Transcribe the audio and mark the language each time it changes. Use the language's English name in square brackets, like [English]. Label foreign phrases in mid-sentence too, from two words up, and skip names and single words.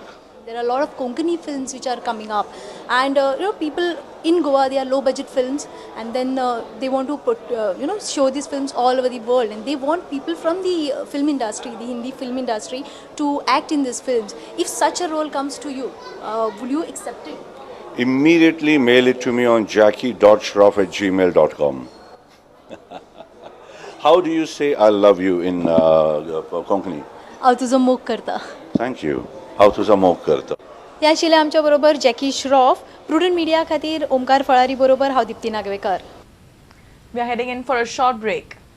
[English] There are a lot of Konkani films which are coming up, and people in Goa, they are low budget films, and then they want to put show these films all over the world, and they want people from the film industry, the Hindi film industry, to act in these films. If such a role comes to you, will you accept it? Immediately mail it to me on jackie.shroff@gmail.com. How do you say I love you in Konkani? [Konkani] हांव तुजो मोग करता. [English] Thank you. How [Konkani] तुझा मोग करता. ह्या आशिल्लें आमच्या बरोबर जॅकी श्रॉफ. प्रुडंट मिडिया खातीर ओमकार फळारी बरोबर हांव दिप्ती नागवेकर. [English] We are heading in for a short break.